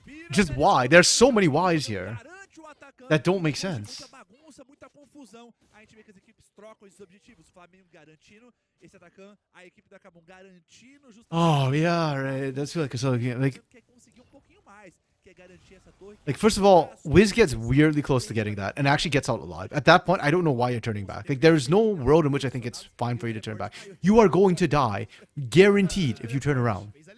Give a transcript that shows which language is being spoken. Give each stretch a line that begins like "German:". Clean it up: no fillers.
English: Just why? There's so many whys here that don't make sense.
Portuguese: Muita confusão. A gente vê que as equipes trocam esses objetivos. O Flamengo garantindo esse Atacan, a equipe da Kabum garantindo justamente.
English: Oh yeah, right. That's like so like.
Portuguese: Quer conseguir pouquinho mais, quer garantir essa torre.
English: Like, first of all, Wiz gets weirdly close to getting that and actually gets out alive. At that point, I don't know why you're turning back. Like, there's no world in which I think it's fine for you to turn back. You are going to die, guaranteed, if you turn around.